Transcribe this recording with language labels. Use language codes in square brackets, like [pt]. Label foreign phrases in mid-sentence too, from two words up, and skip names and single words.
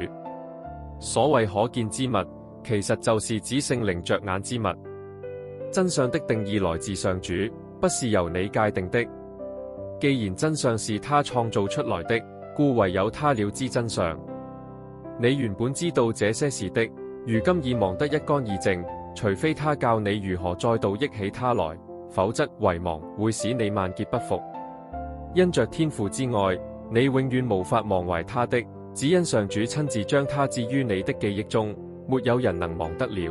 [zh] 所謂可見之物，其實就是指聖靈着眼之物。真相的定義來自上主，不是由你界定的。既然真相是他創造出來的，故唯有他了知真相。你原本知道這些事的，如今已忘得一乾二淨，除非他教你如何再度憶起他來，否則遺忘會使你萬劫不復。因着天父之愛，你永遠無法忘懷他的，只因上主親自將他置於你的記憶中，沒有人能忘得了。